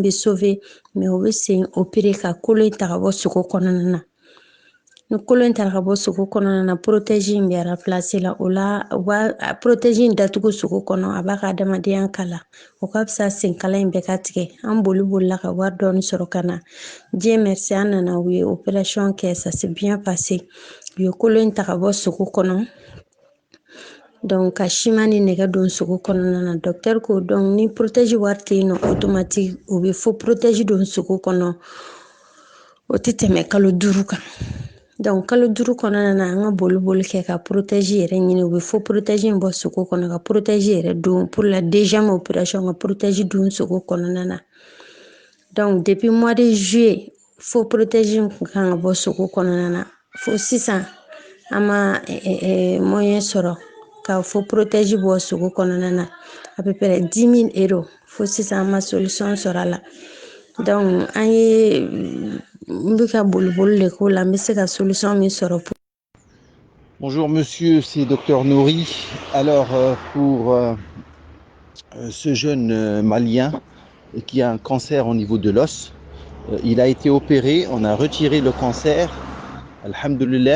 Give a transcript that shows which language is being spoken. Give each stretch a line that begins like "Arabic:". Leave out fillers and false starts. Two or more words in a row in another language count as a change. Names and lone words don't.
Bambara: bɛ
French: sauver mais
Bambara: o bɛ sen opérer ka kolo in ta ka bɔ sogo kɔnɔna na ni kolo in taara ka bɔ sogo kɔnɔna na protège in bɛ remplacer la o la u b'a protège in datugu sogo kɔnɔ a b'a ka adamadenya kala o ka fisa senkala in bɛɛ ka tigɛ an bolila ka wari dɔɔni sɔrɔ ka na
French: Dieu merci
Bambara: an nana u ye opération kɛ
French: ça s'est bien passé
Bambara: u ye kolo in ta ka bɔ sogo kɔnɔ donc ka siman ni nɛgɛ don sogo kɔnɔna na docteur ko donc ni protège wari tɛ yen nɔ automatique o bɛ fo protège don sogo kɔnɔ o tɛ tɛmɛ kalo 5 kan donc kalo 5 kɔnɔna na an ka boli kɛ ka protège yɛrɛ ɲini u bɛ fo protège in bɔ sogo kɔnɔ ka protège yɛrɛ don
French: pour la deuxième opération
Bambara: ka protège don sogo kɔnɔna na
French: donc depuis mois de juillet
Bambara: fo protège in kun kan ka bɔ sogo kɔnɔna na fo sisan an ma moyen sɔrɔ ka fo protège bɔ sogo kɔnɔna na
French: à peu près 10 000 euros
Bambara: fo sisan an ma solution sɔrɔ a la donc an ye n bɛ ka boli de k'o la n bɛ se ka solution min sɔrɔ.
French: Bonjour monsieur, c'est Dr Nouri. Alors pour ce jeune malien qui a un cancer au niveau de l'os, il a été opéré, on a retiré le cancer, alhamdoulilah.